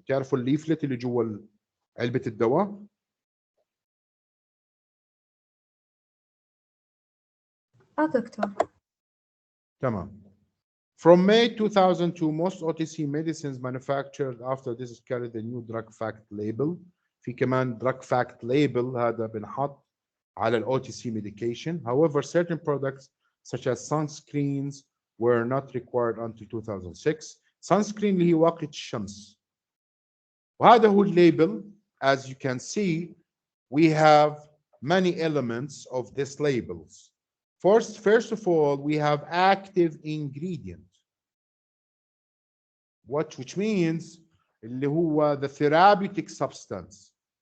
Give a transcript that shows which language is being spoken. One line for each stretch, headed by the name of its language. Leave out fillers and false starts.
Arabic: تعرفوا الليفلت اللي جوا علبة الدواء؟ دكتور. تمام.
English: From May 2002, most OTC medicines manufactured after this carry the new drug fact label.
Arabic: في كمان drug fact label هذا بنحط على ال OTC medication.
English: However, certain products such as sunscreens were not required until 2006.
Arabic: Sunscreen اللي هي واقي الشمس. وهذا هو label.
English: As you can see, we have many elements of this labels. First of all, we have active ingredient, which means
Arabic: اللي هو
English: the therapeutic substance.